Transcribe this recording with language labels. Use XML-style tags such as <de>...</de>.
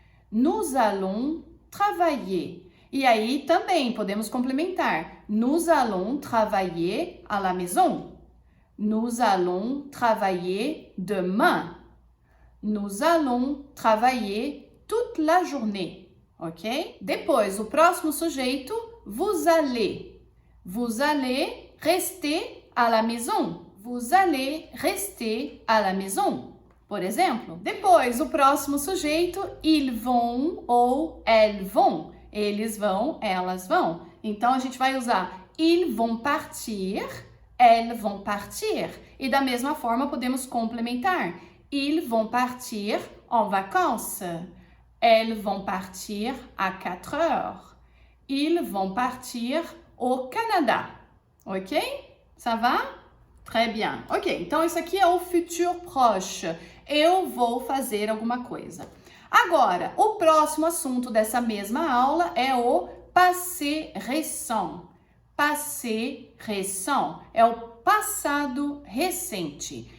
<fr>Nous allons travailler.</fr> <pt>E aí também podemos complementar.</pt> <fr>Nous allons travailler à la maison. Nous allons travailler demain. Nous allons travailler toute la journée. ok?</fr> <pt>Depois, o próximo sujeito,</pt> <fr>vous allez. Vous allez rester à la maison. Vous allez rester à la maison,</fr> <pt>por exemplo. Depois, o próximo sujeito,</pt> <fr>ils vont</fr> <pt>ou</pt> <fr>elles vont.</fr> <pt>Eles vão, elas vão. Então, a gente vai usar</pt> <fr>ils vont partir, elles vont partir.</fr> <pt>E da mesma forma, podemos complementar.</pt> <fr>Ils vont partir en vacances. Elles vont partir à 4 heures. Ils vont partir au Canada. Ok? Ça va? Très bien.</fr> <pt>Ok, então isso aqui é o futur proche. Eu vou fazer alguma coisa. Agora, o próximo assunto dessa mesma aula é o passé récent. Passé récent é o passado recente.</pt>